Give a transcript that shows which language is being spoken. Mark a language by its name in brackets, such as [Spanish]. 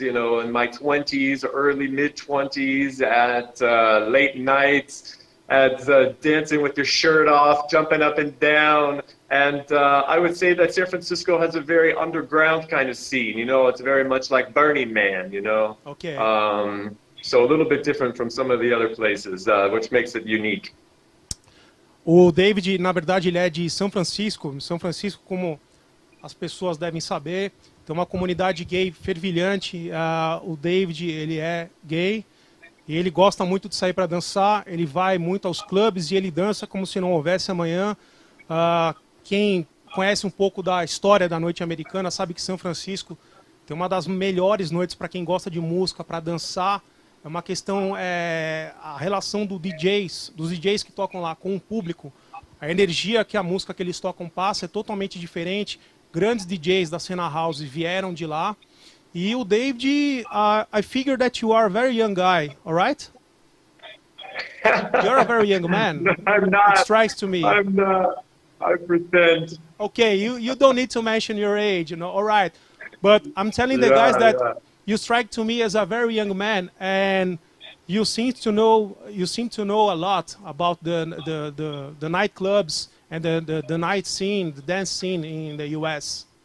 [English] In my 20s, early mid 20s, at late nights, at dancing with your shirt off, jumping up and down. And I would say that San Francisco has a very underground kind of scene. It's very much like Burning Man. Okay. So a little bit different from some of the other places, which makes it unique. [Portuguese] O David, na verdade, ele é de São Francisco. São Francisco, como as pessoas devem saber, tem uma comunidade gay fervilhante. O David, ele é gay e ele gosta muito de sair para dançar. Ele vai muito aos clubes e ele dança como se não houvesse amanhã. Quem conhece um pouco da história da noite americana sabe que São Francisco tem uma das melhores noites para quem gosta de música, para dançar. É uma questão, a relação dos DJs que tocam lá com o público, a energia que a música que eles tocam passa é totalmente diferente. Grandes DJs da cena house vieram de lá. E o [English] David, I figure that you are a very young guy, all right? You're a very young man. I'm not. It strikes to me. I'm not. I pretend. Okay, you don't need to mention your age, all right. But I'm telling the guys that you strike to me as a very young man, and you seem to know a lot about the nightclubs and the night scene, the dance scene in the U.S.